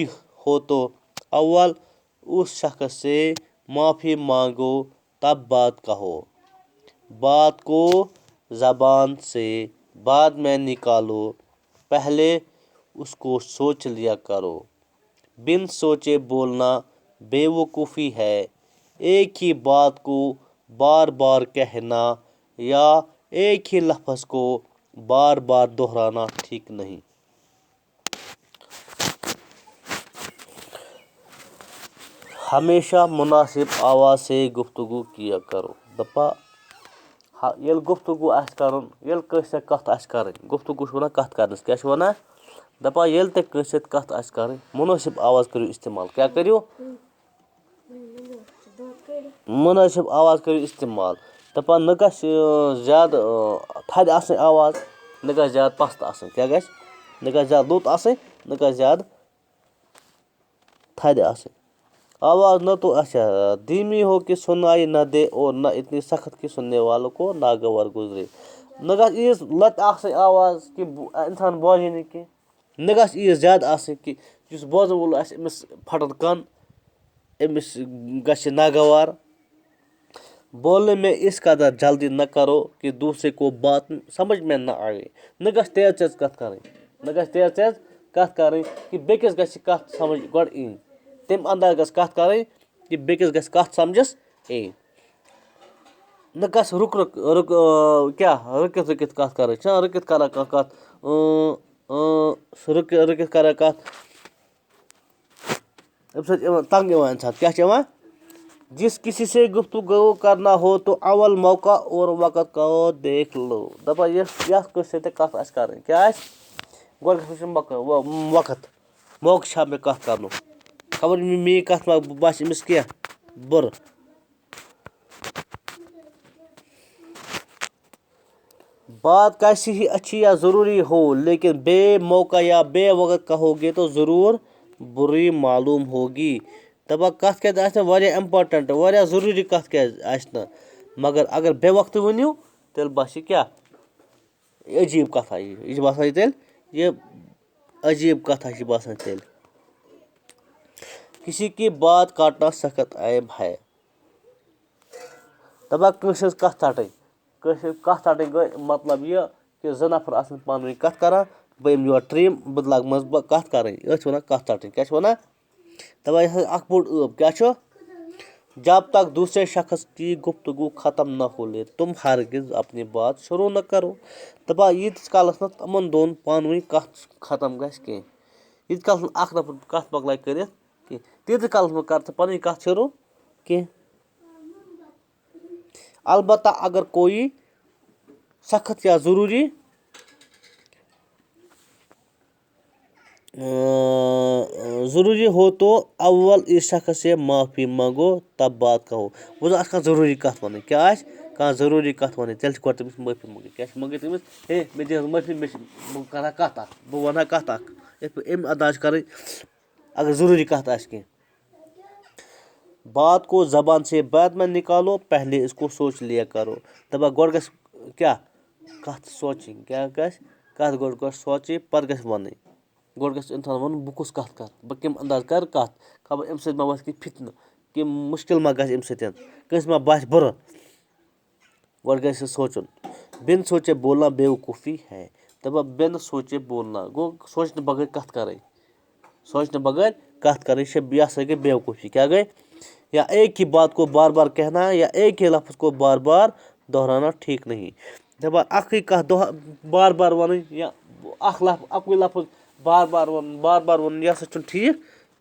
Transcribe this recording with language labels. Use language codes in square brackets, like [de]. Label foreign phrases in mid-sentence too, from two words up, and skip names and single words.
[ur] ہو تو اول اس شخص سے معافی مانگو تب بات کہو بات کو زبان سے بعد میں نکالو پہلے اس کو سوچ لیا کرو بن سوچے بولنا بے وقوفی ہے ایک ہی بات کو بار بار کہنا یا ایک ہی لفظ کو بار بار دہرانا ٹھیک نہیں ہمیشہ مناسب آواز سے گفتگو کیا کرو [ks] دپا ییٚلہِ گفتگو آسہِ کَرُن ییٚلہِ کٲنٛسہِ سۭتۍ کَتھ آسہِ کَرٕنۍ گفتگو چھِ وَنان کَتھ کَرنَس کیٛاہ چھِ وَنان دَپان ییٚلہِ تہِ کٲنٛسہِ سۭتۍ کَتھ آسہِ کَرٕنۍ مُنٲسِب آواز کٔرِو اِستعمال کیٛاہ کٔرِو مُنٲسِب آواز کٔرِو اِستعمال دَپان نہ گژھِ زیادٕ تھَدِ آسٕنۍ آواز نہ گژھِ زیادٕ پَست آسٕنۍ کیٛاہ گژھِ نہ گژھِ زیادٕ لوٚت آسٕنۍ نہ گژھِ زیادٕ تھَدِ آسٕنۍ آواز [ur] نہ تو اچھا دھیمی ہو کہ سنائی نہ دے اور نہ اتنی سخت کہ سننے والوں کو ناگوار گزرے [ks] نہ گژھِ ییٖژ لَتہِ آسٕنۍ آواز کہِ اِنسان بوزے نہٕ کینٛہہ نہ گژھِ ییٖژ زیادٕ آسٕنۍ کہِ یُس بوزَن وول آسہِ أمِس پھَٹَن کَن أمِس گژھِ ناگوار [ur] بولنے میں اس قدر جلدی نہ کرو کہ دوسرے کو بات سمجھ میں نہ آئے [ks] نہ گژھِ تیز تیز کَتھ کَرٕنۍ نہ گژھِ تیز تیز کَتھ کَرٕنۍ کہِ بیٚکِس گژھِ کَتھ سمجھ گۄڈٕ یِنۍ تَمہِ انداز گژھِ کَتھ کَرٕنۍ کہِ بیٚکِس گژھِ کَتھ سَمجھَس یِنۍ نہ گژھِ کیٛاہ رُکِتھ رُکِتھ کَتھ کَرٕنۍ چھِنہ رُکِتھ کَران کانٛہہ کَتھ سُہ رُکِتھ کَران کَتھ اَمہِ سۭتۍ یِوان تنٛگ یِوان اِنسان کیٛاہ چھِ یِوان [ur] جس کسی سے گفتگو کرنا ہو تو اول موقع اور وقت کو دیکھ لو [ks] دَپان یَتھ کٲنٛسہِ سۭتۍ کَتھ آسہِ کَرٕنۍ کیٛاہ آسہِ گۄڈٕ گژھِ وٕچھُن وقت موقعہٕ چھا مےٚ کَتھ کَرنُک خبر میٛٲنۍ کَتھ ما باسہِ أمِس کینٛہہ بُرٕ [ur] بات کیسی ہی اچھی یا ضروری ہو لیکن بے موقع یا بے وقت کہو گے تو ضرور بری معلوم ہوگی [ks] دَپان کَتھ کیٛازِ آسہِ نہٕ واریاہ اِمپاٹَنٛٹ واریاہ ضروٗری کَتھ کیٛازِ آسہِ نہٕ مگر اگر بے وقتہٕ ؤنِو تیٚلہِ باسہِ کیٛاہ یہِ عجیٖب کَتھا یہِ چھِ باسان تیٚلہِ یہِ عجیٖب کَتھا چھِ باسان تیٚلہِ [ur] کسی کی بات کاٹنا سخت عیب ہے [ks] دَپان کٲنٛسہِ ہٕنٛز کَتھ ژَٹٕنۍ کٲنٛسہِ ہٕنٛز کَتھ ژَٹٕنۍ گٔے مطلب یہِ کہِ زٕ نفر آسَن پانہٕ ؤنۍ کَتھ کَران بہٕ یِمہٕ یور ٹرٛیٖم بہٕ لاگہٕ منٛزٕ کَتھ کَرٕنۍ أتھۍ چھِ وَنان کَتھ ژَٹٕنۍ کیٛاہ چھِ وَنان دَپان یہِ ہسا اَکھ بوٚڑ ٲب کیٛاہ چھُ [ur] جب تک دوسرے شخص کی گفتگو ختم نہ ہو لے تم ہرگز اپنی بات شروع نہ کرو [ks] دپان ییٖتِس کالس نہٕ تِمن دۄن پانہٕ ؤنۍ کتھ ختم گژھِ کینٛہہ ییٖتِس کالس نہٕ اکھ نفر کتھ مۄکلایہِ کٔرِتھ کینٛہہ تیٖتِس کالس مہ کر ژٕ پنٕنۍ کتھ شروع کینٛہہ [ur] البتہ اگر کوئی سخت یا ضروری ہو تو اول اس شخص سے معافی منگو تب بات کہو [ks] وۄنۍ زن آسہِ کانٛہہ ضروٗری کتھ ونٕنۍ کیٛاہ آسہِ کانٛہہ ضروٗری کتھ ونٕنۍ تیٚلہِ چھِ گۄڈٕ تٔمِس معٲفی منٛگٕنۍ کیٛاہ چھِ منٛگٕنۍ تٔمِس ہے مےٚ دِ حظ معٲفی مےٚ چھِ بہٕ کرٕ ہا کتھ اکھ بہٕ ونہٕ ہا کتھ اکھ یِتھ پٲٹھۍ أمۍ ادا چھِ کرٕنۍ اگر ضروٗری کتھ آسہِ کینٛہہ [ur] بات کو زبان سے بعد میں نکالو پہلے اس کو سوچ لیا کرو [ks] دپان گۄڈٕ گژھِ کیٛاہ کتھ سونٛچٕنۍ کیٛاہ گژھِ کتھ گۄڈٕ گژھِ سونٛچٕنۍ پتہٕ گژھِ ونٕنۍ گۄڈٕ گژھِ انسان ونُن بہٕ کُس کتھ کرٕ بہٕ کمہِ انداز کرٕ کتھ خبر امہِ سۭتۍ ما وتھِ کینٛہہ فِتنہٕ کینٛہہ مُشکل ما گژھِ امہِ سۭتۍ کٲنٛسہِ ما باسہِ بُرٕ گۄڈٕ گژھِ سونٛچُن [ur] بِن سوچے بولنا بے وقوٗفی ہے [ks] دپان [ur] بِن سوچے بولنا [ks] گوٚو سونٛچنہٕ بغٲر کتھ کرٕنۍ سونٛچنہٕ بغٲر کتھ کرٕنۍ یہِ ہسا گٔے بے وقوٗفی کیٛاہ گٔے [ur] یا ایک ہی بات کو بار بار کہنا یا ایک ہی لفظ کو بار بار دہرانا ٹھیک نہیں [ks] دپان اکھٕے کتھ بار بار ونٕنۍ یا اکُے لفظ بار بار ونُن یہِ ہسا چھُنہٕ ٹھیٖک